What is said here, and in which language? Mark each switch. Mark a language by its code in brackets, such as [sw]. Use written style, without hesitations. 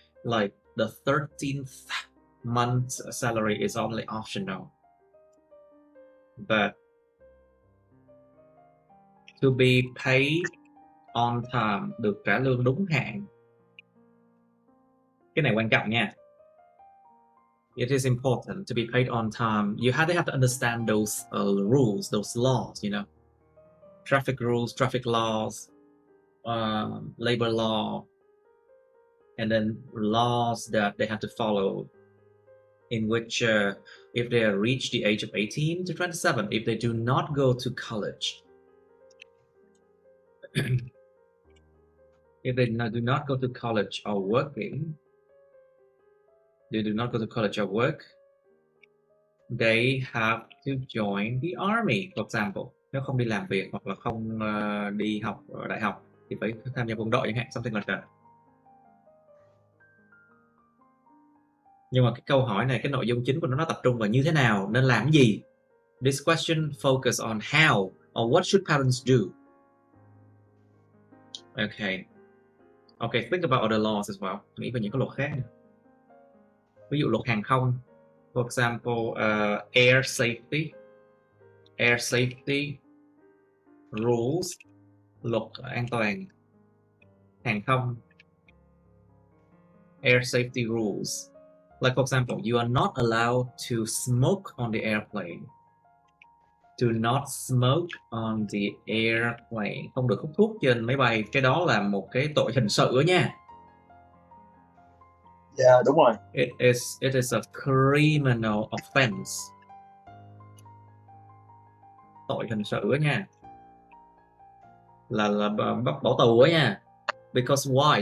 [en] Like the 13th month salary is only optional. But to be paid on time, [vi] được trả lương đúng hạn. Cái này quan trọng nha. [en] It is important to be paid on time. They have to understand those rules, those laws, you know. Traffic rules, traffic laws, labor law, and then laws that they have to follow in which if they reach the age of 18 to 27, if they do not go to college, if they do not go to college or working, they do not go to college or work, they have to join the army, for example. [vi] Nếu không đi làm việc hoặc là không đi học ở đại học thì phải tham gia quân đội chẳng hạn, [en] something like that. [vi] Nhưng mà cái câu hỏi này, cái nội dung chính của nó tập trung vào như thế nào, nên làm gì. [en] This question focus on how or what should parents do. Okay, think about other laws as well. [vi] Nghĩ về những cái luật khác. Ví dụ luật hàng không, [en] for example, air safety rules, [vi] luật an toàn hàng không, [en] air safety rules. Like for example, you are not allowed to smoke on the airplane. Do not smoke on the airplane. [vi] Không được hút thuốc trên máy bay. Cái đó là một cái tội hình sự đó nha. Yeah, đúng rồi. [en] It is a criminal offense. [vi] Tội hình sự đó nha. Là bắt bỏ tù đó nha. [en] Because why?